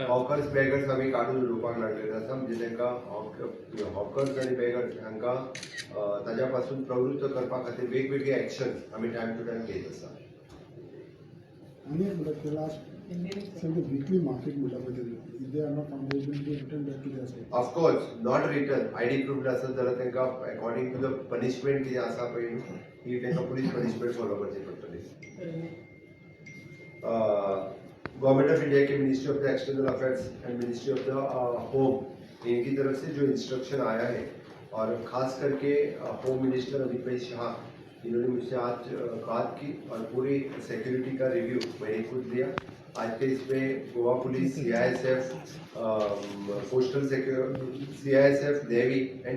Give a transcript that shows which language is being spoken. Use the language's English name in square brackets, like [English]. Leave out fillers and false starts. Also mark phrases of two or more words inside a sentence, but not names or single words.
[English] hawkers beggars [Konkani] आमी काडून उडोवपाक लागलेले आसा म्हणजे तांकां हॉकर्स आनी बॅगर्स हांकां ताज्या पासून प्रवृत्त करपा खातीर वेगवेगळे एक्शन्स आमी [English] time to time [Konkani] घेत आसा आणि एक [English] last weekly market [Konkani] म्हणटा पळय [English] they are not found return back to their of course not return ID proof [Konkani] आसत जाल्यार तांकां [English] according to the punishment [Konkani] कितें आसा पळय ही तांकां [English] police punishment follow [Konkani] करची पडटली [English] Government of India [Konkani] की [English] Ministry of the External Affairs and Ministry of the Home [Hindi] इनकी तरफ से जो इंस्ट्रक्शन आया है और खास करके [English] Home Minister [Hindi] अमित भाई शाह इन्होंने मुझसे आज बात की और पूरी सिक्योरिटी का रिव्यू मैंने खुद लिया आज के इसमें गोवा पुलिस CISF कोस्टल CISF [English] navy and